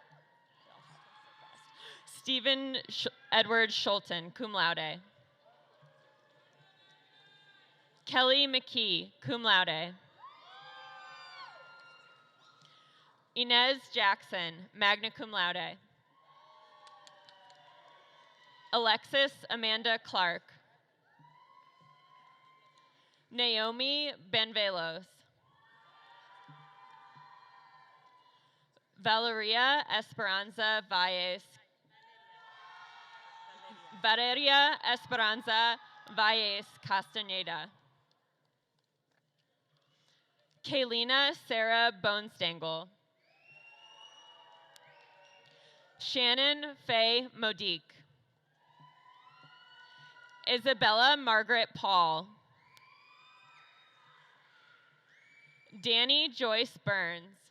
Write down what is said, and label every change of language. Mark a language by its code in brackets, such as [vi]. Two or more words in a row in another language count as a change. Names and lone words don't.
[en] Stephen Edward Schulten, [la] cum laude. [en] Kelly McKee, [la] cum laude. [en] Inez Jackson, [la] magna cum laude. [en] Alexis Amanda Clark. Naomi Benvelos. Valeria Esperanza Valles. Valeria Esperanza Valles Castaneda. Kaylina Sarah Bonestangel. Shannon Faye Modique. Isabella Margaret Paul. Danny Joyce Burns.